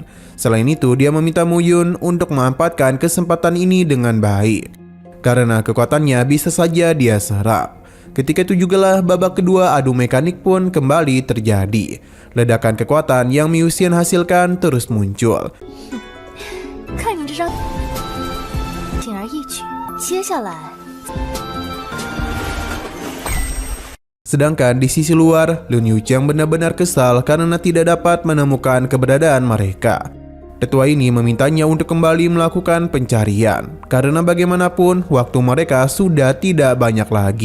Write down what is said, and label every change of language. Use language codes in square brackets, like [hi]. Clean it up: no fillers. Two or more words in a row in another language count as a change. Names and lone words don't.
[id] Selain itu, dia meminta Muyun untuk memanfaatkan kesempatan ini dengan baik, karena kekuatannya bisa saja dia serap. Ketika itu jugalah babak kedua adu mekanik pun kembali terjadi. Ledakan kekuatan yang Ming Yuxin hasilkan terus muncul. [zh] 看你这张，轻而易举。接下来， [id] Sedangkan di sisi luar, Lun Yuxiang benar-benar kesal karena tidak dapat menemukan keberadaan mereka. Tetua ini memintanya untuk kembali melakukan pencarian, karena bagaimanapun waktu mereka sudah tidak banyak lagi.